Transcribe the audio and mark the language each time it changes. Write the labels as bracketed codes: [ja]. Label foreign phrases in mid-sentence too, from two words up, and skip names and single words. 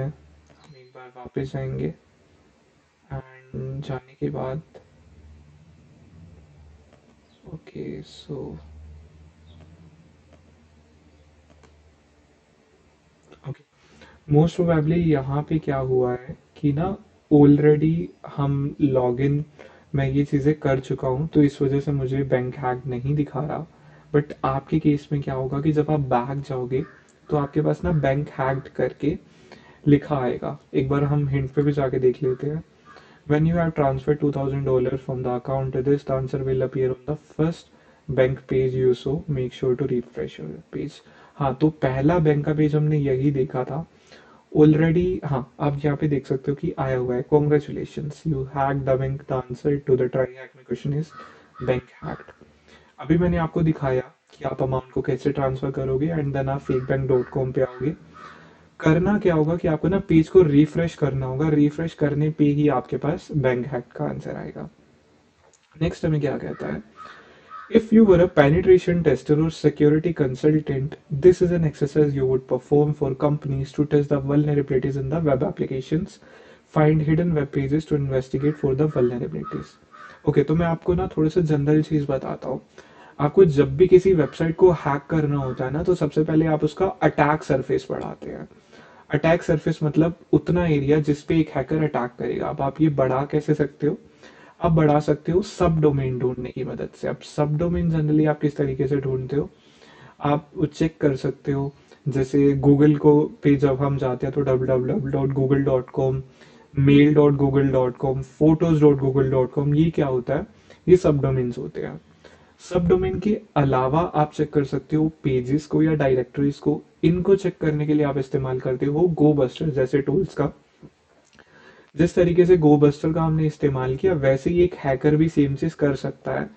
[hi] हम एक बार वापस जाएंगे, एंड जाने के बाद [en] okay, so okay, most probably [hi] यहाँ पे क्या हुआ है कि ना ऑलरेडी हम लॉगिन, मैं ये चीज़ें कर चुका हूँ तो इस वजह से मुझे [en] bank hack [hi] नहीं दिखा रहा। बट आपके केस में क्या होगा कि जब आप बैक जाओगे तो आपके पास ना [en] bank hacked [hi] करके लिखा आएगा। एक बार हम हिंट पे भी जाके देख लेते हैं। [en] When you have transferred $2,000 from the account to this, the answer will appear on the first bank page you so make sure to refresh your page. [hi] हाँ, तो पहला बैंक का पेज हमने यही देखा था ऑलरेडी। हाँ, आप यहाँ पे देख सकते हो कि आया हुआ है, [en] congratulation you hack the bank, the answer to the try hack me question is bank hacked. [hi] अभी मैंने आपको दिखाया कि आप अमाउंट को कैसे ट्रांसफर करोगे [en] and then [hi] आप fakebank.com पे आओगे। करना क्या होगा कि आपको ना पेज को रिफ्रेश करना होगा, रिफ्रेश करने पे ही आपके पास [en] bank hack [hi] का आंसर आएगा। नेक्स्ट हमें क्या कहता है, [en] if you were a penetration tester or security consultant, this is an exercise you would perform for companies to test the vulnerabilities in the web applications, find hidden web pages to investigate for the vulnerabilities. [hi] ओके, तो मैं आपको ना थोड़ी सी जनरल चीज बताता हूँ। आपको जब भी किसी वेबसाइट को हैक करना होता है ना, तो सबसे पहले आप उसका [en] attack surface [hi] बढ़ाते हैं। [en] attack surface [hi] मतलब उतना एरिया जिस पे एक हैकर अटैक करेगा। अब आप ये बढ़ा कैसे सकते हो, आप बढ़ा सकते हो [en] sub domain [hi] ढूंढने की मदद से। अब [en] sub domain [hi] जनरली आप किस तरीके से ढूंढते हो, आप चेक कर सकते हो। जैसे गूगल को पे जब हम जाते हैं तो www.google.com, mail.google.com, photos.google.com, ये क्या होता है, ये सब डोमेन्स होते हैं। [en] sub domain [hi] के अलावा आप चेक कर सकते हो पेजेस को या डायरेक्टरीज को। इनको चेक करने के लिए आप इस्तेमाल करते हो गो बस्टर जैसे टूल्स का। जिस तरीके से गो बस्टर का हमने इस्तेमाल किया, वैसे ही एक हैकर भी सेम चीज कर सकता है।